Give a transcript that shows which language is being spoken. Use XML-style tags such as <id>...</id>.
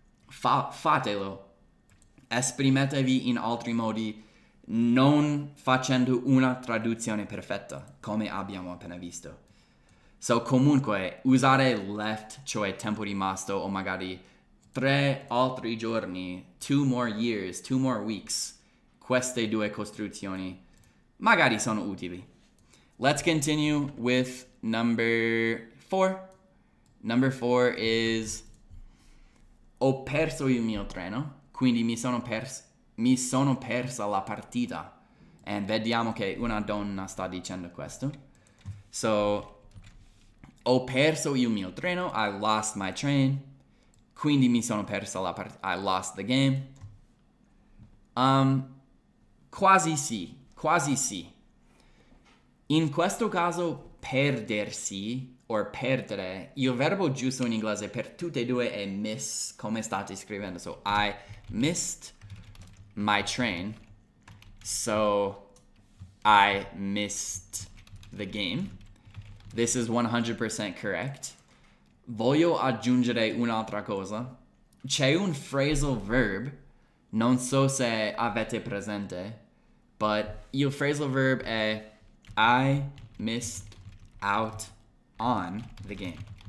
<it>Fatelo. Esprimetevi in altri modi, non facendo una traduzione perfetta, come abbiamo appena visto. So, comunque, usare left, cioè tempo rimasto, o magari 3 altri giorni,</it> <en>2 more years, 2 more weeks,</en> <it>queste due costruzioni magari sono utili.</it> <en>Let's continue with number 4.</en> <it>Number 4 is ho perso il mio treno, quindi mi sono persa la partita. E vediamo che una donna sta dicendo questo. So, ho perso il mio treno,</it> <en>I lost my train,</en> <it>quindi mi sono persa la partita,</it> <en>I lost the game.</en> <it>Quasi sì. In questo caso, perdersi o perdere, il verbo giusto in inglese per tutte e due è miss, come state scrivendo.</it> <en>So, I missed my train, so I missed the game. This is 100% correct.</en> <it>Voglio aggiungere un'altra cosa. C'è un phrasal verb, non so se avete presente, but il phrasal verb è</it> <en>I missed out on the game.</en>